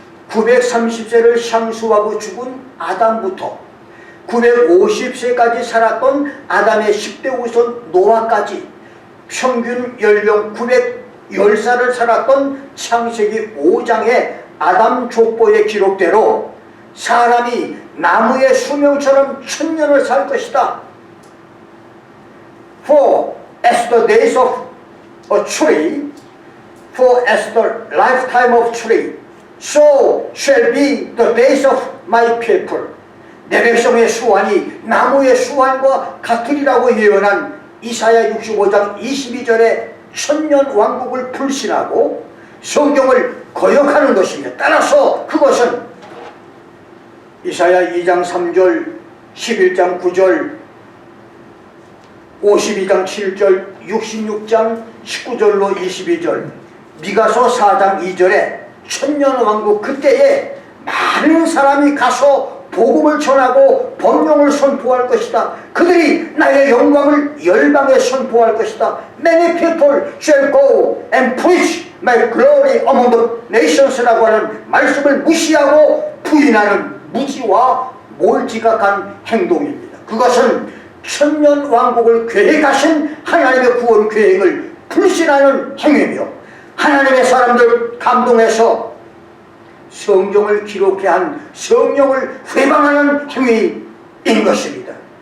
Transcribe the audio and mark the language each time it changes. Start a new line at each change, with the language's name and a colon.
Korean: 930세를 향수하고 죽은 아담부터 950세까지 살았던 아담의 10대 후손 노아까지 평균 연령 910살을 살았던 창세기 5장의 아담 족보의 기록대로 사람이 나무의 수명처럼 천년을 살 것이다.
English: For as the days of a tree, for as the lifetime of tree, so shall be the days of my people.
Korean: 내 백성의 수완이 나무의 수완과 같으리라고 예언한 이사야 65장 22절에 천년 왕국을 불신하고 성경을 거역하는 것입니다. 따라서 그것은 이사야 2장 3절, 11장 9절, 52장 7절, 66장 19절로 22절, 미가서 4장 2절에 천년왕국 그때에 많은 사람이 가서 복음을 전하고 법령을 선포할 것이다. 그들이 나의 영광을 열방에 선포할 것이다.
English: Many people shall go and preach my glory among the nations라고
Korean: 하는 말씀을 무시하고 부인하는 무지와 몰지각한 행동입니다. 그것은 천년왕국을 계획하신 하나님의 구원 계획을 불신하는 행위며 하나님의 사람들 감동해서 성경을 기록해 한 성령을 회방하는 행위인 것입니다.